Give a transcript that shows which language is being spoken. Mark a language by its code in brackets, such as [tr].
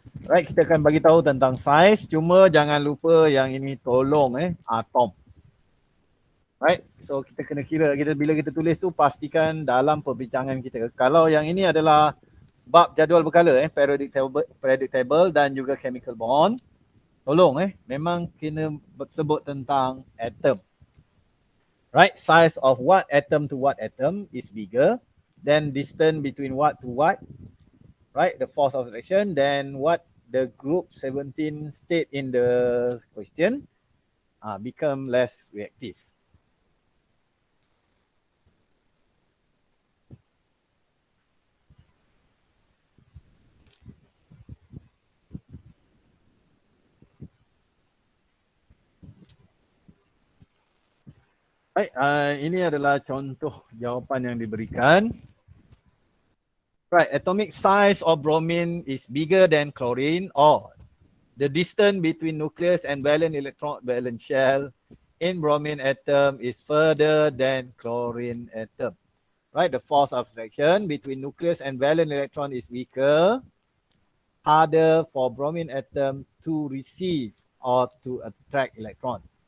[ms] Right. Kita akan bagi tahu tentang size. Cuma jangan lupa yang ini tolong atom. Right. So kita kena kira. Bila kita tulis tu pastikan dalam perbincangan kita. Kalau yang ini adalah bab jadual berkala periodic table dan juga chemical bond. Tolong memang kena sebut tentang atom. [en] Right, size of what atom to what atom is bigger, then distance between what to what, right, the force of attraction, then what the group 17 state in the question become less reactive. [ms] Baik, ini adalah contoh jawapan yang diberikan. [en] Right, atomic size of bromine is bigger than chlorine, or the distance between nucleus and valence shell in bromine atom is further than chlorine atom. Right, the force of attraction between nucleus and valence electron is weaker, harder for bromine atom to receive or to attract electron.